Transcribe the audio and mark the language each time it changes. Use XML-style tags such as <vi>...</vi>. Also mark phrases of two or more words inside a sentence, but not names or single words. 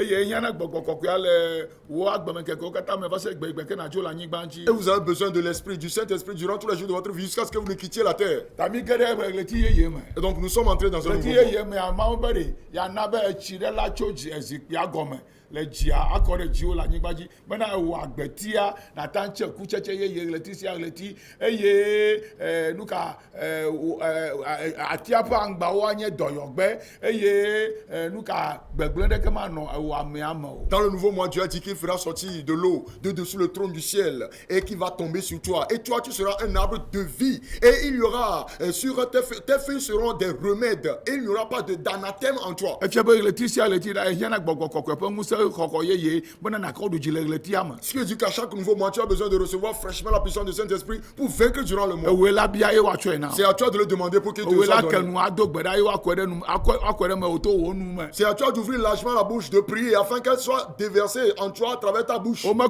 <fr>Et vous avez besoin de l'Esprit, du Saint-Esprit durant tous les jours de votre vie jusqu'à ce que vous ne quittiez la terre. Et donc nous sommes entrés dans un nouveau monde.</fr> <ee>Le dia akɔre dziwo le anyigba dzi bena ewɔ agbetia nata ntse kutsetse yeye ɣleti sia ɣleti eye nuka atia ƒe aŋgbawo anye dɔyɔgbe eye nuka gbegblẽ ɖeke manɔ ewɔ amea me o.</ee> <fr>Dans le nouveau mois, Dieu a dit qu'il fera sortir de l'eau de dessous le trône du ciel et qui va tomber sur toi. Et toi, tu seras un arbre de vie. Et il y aura sur tes feuilles seront des remèdes. Et il n'y aura pas d'anathème en toi.</fr> <ee>Efia be ɣleti sia ɣleti la ehiãna gbɔgbɔ kɔkɔe ƒe ŋusẽ.</ee> <fr>Ce qui dit qu'à chaque nouveau mois, tu as besoin de recevoir fraîchement la puissance du Saint-Esprit pour vaincre durant le mois. C'est à toi de le demander pour qu'il te soit donné. C'est à toi d'ouvrir largement la bouche, de prier afin qu'elle soit déversée en toi à travers ta bouche.</fr>